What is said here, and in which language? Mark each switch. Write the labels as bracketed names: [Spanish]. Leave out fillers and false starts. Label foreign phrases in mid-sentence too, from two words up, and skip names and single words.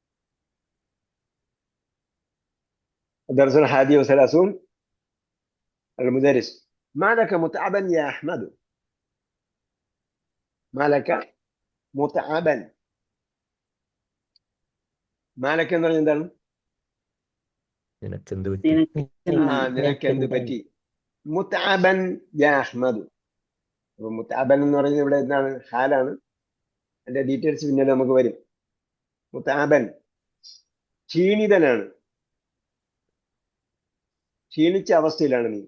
[Arabic] الدرس 31 المدرس ما لك متعبا يا أحمد ما لك متعبا ما لك [Malayalam] എന്ന് പറഞ്ഞാൽ എന്താണ് നിനക്കെന്ത് പറ്റി? നിനക്ക് നിനക്ക് എന്ത് പറ്റി [Arabic] متعبا يا أحمد. [Malayalam] അപ്പൊ മുതഅബൻ എന്ന് പറയുന്നത് ഇവിടെ എന്താണ്? ഹാലാണ്. അതിന്റെ ഡീറ്റെയിൽസ് പിന്നീട് നമുക്ക് വരും. മുതഅബൻ ക്ഷീണിതനാണ്, ക്ഷീണിച്ച അവസ്ഥയിലാണ് നീ.